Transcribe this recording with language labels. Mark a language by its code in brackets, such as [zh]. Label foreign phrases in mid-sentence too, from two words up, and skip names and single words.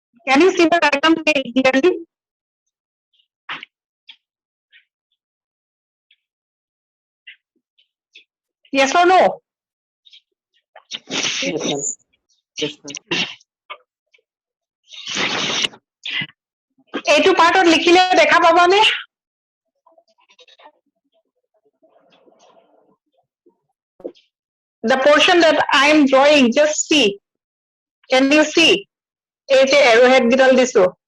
[en] Can you see the diagram clearly? Yes or no? Yes, ma'am. Yes, ma'am. [as] এইটো পাৰ্টত লিখিলে দেখা পাবানে? [en] The portion that I am drawing, just see. Can you see? [as] এই যে arrowhead গিডাল দিছো.